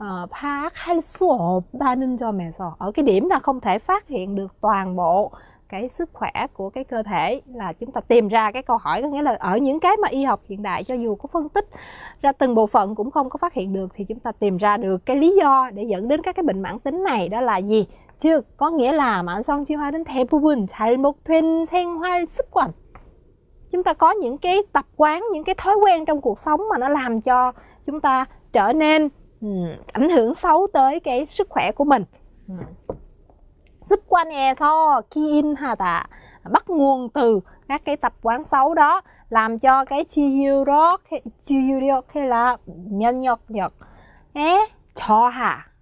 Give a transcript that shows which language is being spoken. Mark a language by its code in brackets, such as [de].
[ko] 파악할 수 없다는 점에서, [vi] ở cái điểm là không thể phát hiện được toàn bộ cái sức khỏe của cái cơ thể, là chúng ta tìm ra cái câu hỏi. Có nghĩa là ở những cái mà y học hiện đại cho dù có phân tích ra từng bộ phận cũng không có phát hiện được, thì chúng ta tìm ra được cái lý do để dẫn đến các cái bệnh mãn tính này, đó là gì? [ko] 즉, [vi] có nghĩa là [ko] 만성질환은 대부분 잘못된 생활 습관. [vi] Chúng ta có những cái tập quán, những cái thói quen trong cuộc sống mà nó làm cho chúng ta trở nên ảnh hưởng xấu tới cái sức khỏe của mình. [ko] 습관에서 기인하다, [vi] bắt nguồn từ các cái tập quán xấu đó, làm cho cái 치유력 hay là [ko] 면역력 저하,